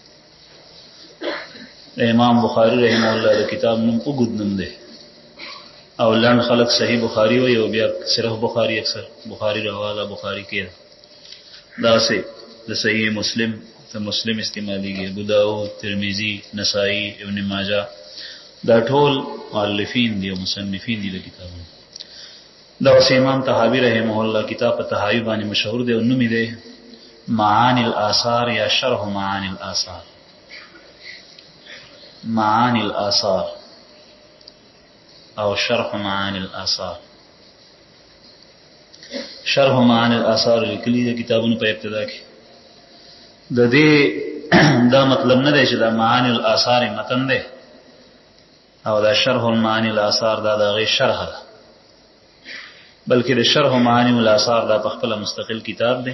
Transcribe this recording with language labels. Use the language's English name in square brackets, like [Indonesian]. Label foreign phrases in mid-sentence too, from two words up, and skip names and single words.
[Pashto] امام بخاری [Arabic] رحمه الله [Pashto] د کتاب نوم اوږد نوم دی او لنډ خلک صحیح بخاری وایي او بیا صرف بخاری اکثر بخاری رواله بخاری کې داسې د صحیح مسلم ته مسلم استعمالیږي. ابو داود، ترمذی، نسائی، ابن ماجه دا ټول مؤلفین دي او مصنفین دي د کتابونو. دا اوس امام طحاوی [Arabic] رحمه الله [Pashto] کتاب په طحاوی باندې مشهور دی او نوم یې دی معانی الاثار یا شرح معانی الاثار. معانی الاثار او شرح معانی الاثار. شرح معانی الاثار لیکلي د کتابونو په ابتدا کې. د دې دا مطلب نه دی چې دا معانی الاثار متن دی او دا شرح المعانی الاثار دا د غي شرح ده، بلکې د شرح معانی الاثار دا په خپل مستقل کتاب دی.